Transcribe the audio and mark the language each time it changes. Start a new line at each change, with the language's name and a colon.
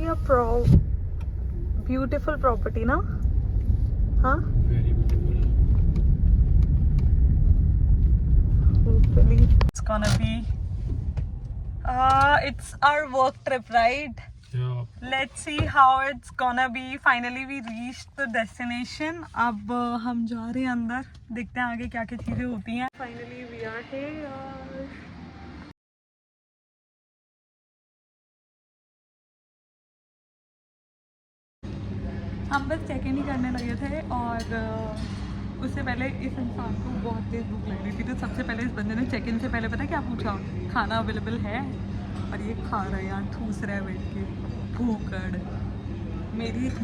English: beautiful property
Hindi: ना, हाँ
English: Very beautiful. hopefully it's gonna be it's our work trip, right? Let's see how it's gonna be. Finally we reached the destination.
Hindi: अब हम जा रहे हैं अंदर, देखते हैं आगे क्या क्या चीजें होती हैं.
English: Finally we are here.
Hindi: हम बस चेक इन ही करने लगे थे और उससे पहले इस इंसान को बहुत तेज भूख लग रही थी, तो सबसे पहले इस बंदे ने चेक इन से पहले पता क्या पूछा, खाना अवेलेबल है, और ये खा रहा है यार, ठूस रहा है बैठ के, भूखड़।